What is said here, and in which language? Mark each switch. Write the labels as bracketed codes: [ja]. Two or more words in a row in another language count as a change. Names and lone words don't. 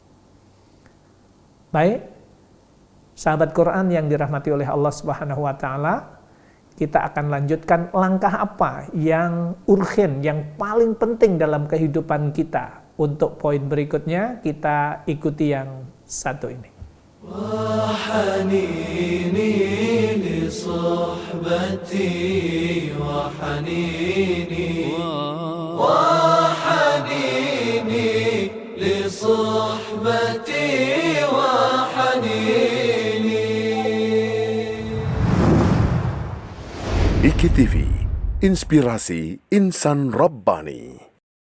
[id] Baik, sahabat Quran yang dirahmati oleh Allah [ar] Subhanahu wa taala, [id] kita akan lanjutkan langkah apa yang urgen, yang paling penting dalam kehidupan kita. Untuk poin berikutnya, kita ikuti yang satu ini. [ar] وحنيني لصحبتي وحنيني وحنيني لصحبتي وحنيني. [id] IKTV, inspirasi insan Rabbani.